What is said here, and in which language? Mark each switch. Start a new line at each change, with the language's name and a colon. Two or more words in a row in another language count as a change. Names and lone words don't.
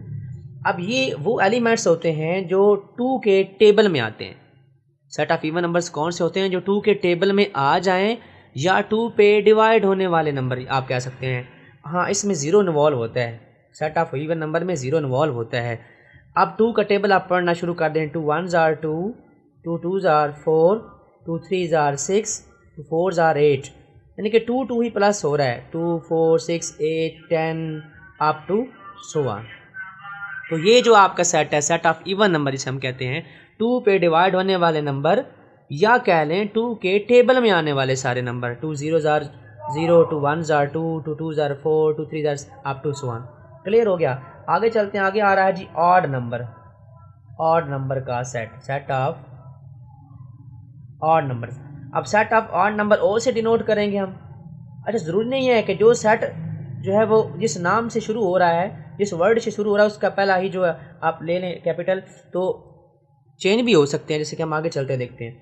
Hindi: अब ये वो एलिमेंट्स होते हैं जो 2 के टेबल में आते हैं।
English: set of even numbers
Hindi: कौन से होते हैं, जो 2 के टेबल में आ जाएं, या 2 पे डिवाइड होने वाले नंबर आप कह सकते हैं। हाँ, इसमें
English: zero involve
Hindi: होता है,
English: set of even number
Hindi: में
English: zero involve
Hindi: होता है। अब 2 का टेबल आप पढ़ना शुरू कर दें,
English: 2 1s are 2, 2 2s are 4, 2 3s are 6, 2 4s are 8,
Hindi: यानी कि 2 2 ही प्लस हो रहा है, 2 4 6 8 10
English: up to so on.
Hindi: तो ये जो आपका सेट है,
English: set of even number
Hindi: जिसे हम कहते हैं, 2 पे डिवाइड होने वाले नंबर, या कह लें 2 के टेबल में आने वाले सारे नंबर,
English: 2 0s are 0, 2 1s are 2, 2 2s are 4, 2 3s are up to so on.
Hindi: क्लियर हो गया। आगे चलते हैं, आगे आ रहा है जी
English: odd number. odd number
Hindi: का सेट,
English: set of odd number.
Hindi: अब
English: set of odd number
Hindi: ओ से डिनोट करेंगे हम। अच्छा, ज़रूरी नहीं है कि जो सेट जो है वो जिस नाम से शुरू हो रहा है, जिस वर्ड से शुरू हो रहा है, उसका पहला ही जो है आप ले लें कैपिटल, तो चेंज भी हो सकते हैं, जैसे कि हम आगे चलते देखते हैं।